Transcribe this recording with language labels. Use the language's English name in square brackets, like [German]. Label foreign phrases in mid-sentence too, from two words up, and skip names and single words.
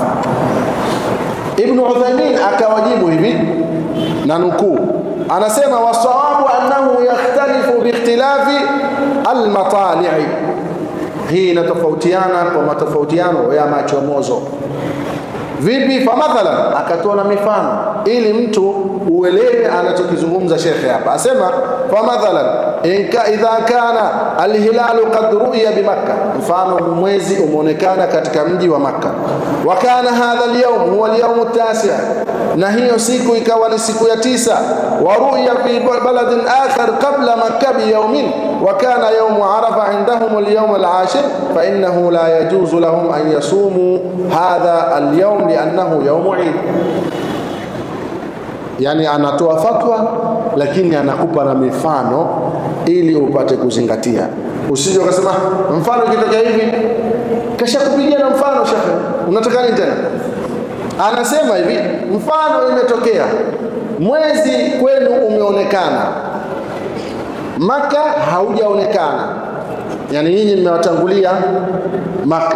[Swahili] Ibn Uthaymeen akawajibu hivi na nukuu, anasema [Arabic] والصواب أنه يختلف باختلاف المطالع. [Swahili] Hii inatofautiana kwa matofautiano ya machomozo. Vipi? [Arabic] فمثلا, [Swahili] akatoa na mifano ili mtu uelewe anachokizungumza shekhe hapa. [Arabic] Asema فمثلا إذا كان الهلال قد رؤي بمكة, [Swahili] mfano mwezi umeonekana katika mji wa Makkah, [Arabic] وكان هذا اليوم هو اليوم التاسع', [Swahili] na hiyo siku ikawa ni siku ya 9, [Arabic] ورؤي في بلد آخر قبل مكة بيوم وكان يوم عرفة عندهم اليوم العاشر فإنه لا يجوز لهم أن يصوموا هذا اليوم لأنه يوم عيد. [Swahili] Yani anatoa fatwa lakini anakupa na mifano ili upate kuzingatia. Usije ukasema mfano kitokea hivi, kisha kupigia na mfano shekhe, unataka nini tena? Anasema hivi, mfano imetokea mwezi kwenu umeonekana, Maka haujaonekana, yani nyinyi mmewatangulia Maka.